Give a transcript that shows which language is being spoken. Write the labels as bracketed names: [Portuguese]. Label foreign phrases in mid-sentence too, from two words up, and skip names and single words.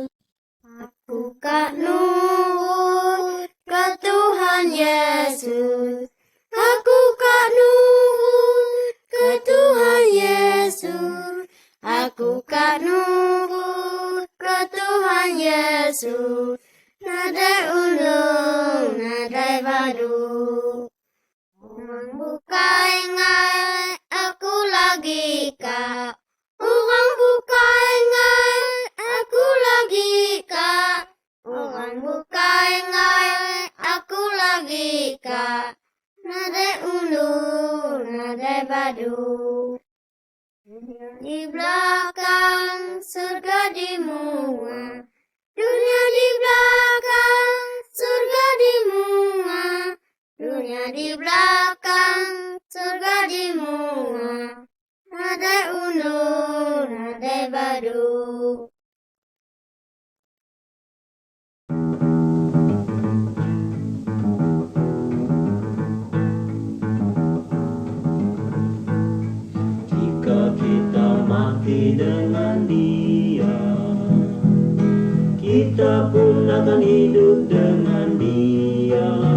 [Iban] Aku kak nurut ke Tuhan Yesus. Aku kak nurut ke Tuhan Yesus. Aku kak nurut ke Tuhan Yesus. Nadai ulung, nadai badu. Orang bukai ngai, aku lagi kak. Orang bukai ngai, aku lagi kak. Orang bukai ngai, aku lagi kak. Nadai ulung, nadai badu. Di belakang surga di muka. Dunia di belakang, surga di muka. dunia di belakang, surga di mua. Nadai undur, nadai badu. [Malay] Jika kita mati dengan Dia, kita pun akan hidup dengan Dia.